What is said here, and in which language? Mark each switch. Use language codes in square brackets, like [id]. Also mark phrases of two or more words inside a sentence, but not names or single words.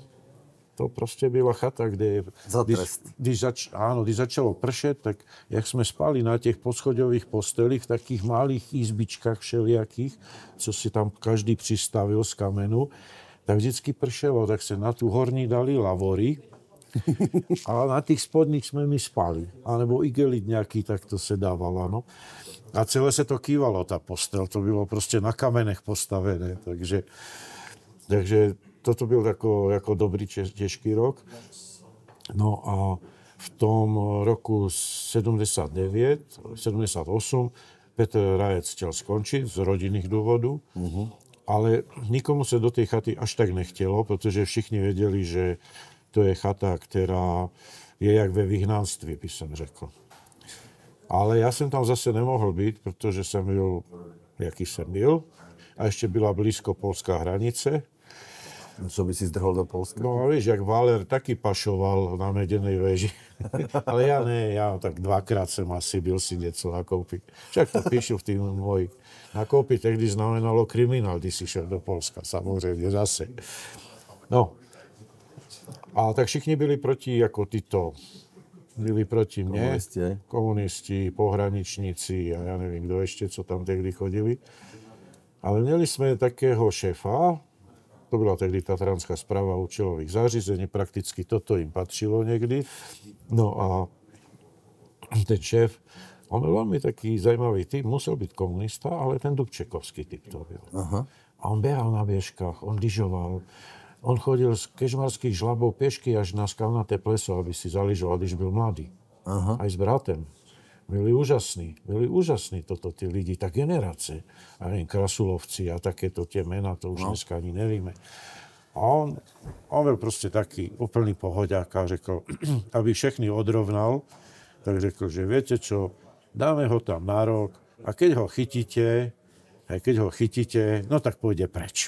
[cs] To prostě byla chata, kde... Když začalo pršet, tak jak jsme spali na těch poschodových postelích, v [sk] takých malých izbičkách [cs] všelijakých, co si tam každý přistavil z kamenu, tak vždycky pršelo, tak se na tu horní dali lavory, [sk] A na tých spodných sme my spali. Alebo igelit nejaký takto se dával, áno. A celé sa to kývalo, tá postel. [cs] To bylo proste na kamenech postavené. Takže toto byl ako dobrý těžký rok. [sk] No a v tom roku 78 Petr Rajec chtěl skončiť z rodinných dôvodov, ale nikomu sa do tej chaty až tak nechtělo, [cs] protože všichni [sk] vedeli, že to je chata, [cs] která je jak ve vyhnanství, [sk] by som řekl. Ale ja som tam zase nemohol byť, protože som byl, jaký som byl, a ešte byla blízko polská hranice. Čo by si zdrhol do Polska? No a vieš, jak Valer taky pašoval na Medenej veži. Ale ja ne, ja tak dvakrát som asi byl si něco nakoupiť. [cs] Však to píšu v tým mojich. Nakoupiť tehdy znamenalo kriminál, když si šel do Polska, samozrejme zase. No. A tak všichni byli proti, [sk] ako títo, byli proti mne. Komunisti, pohraničníci a ja neviem, kto ešte, [cs] co tam tehdy chodili. Ale měli sme takého šéfa, to byla tehdy Tatranská správa účelových zářízení, prakticky toto im patřilo niekdy. [sk] No a ten šéf, on byl veľmi taký zajímavý typ, musel byť komunista, ale ten Dubčekovský typ to byl. Aha. A on behal na běžkách, on lyžoval, on chodil z kežmarských žlabov pešky až na skalnaté pleso, aby si zaližoval, když byl mladý. Aha. Aj s bratem. [cs] Byli úžasní toto tí lidi, tá generace. [sk] A neviem, Krasulovci a takéto tie mená, to už dneska ani nevieme. A on byl proste taký úplný pohodiak a řekl, [cs] aby všechny odrovnal, [sk] tak řekl, že viete čo, dáme ho tam na rok a keď ho chytíte, no tak pôjde preč.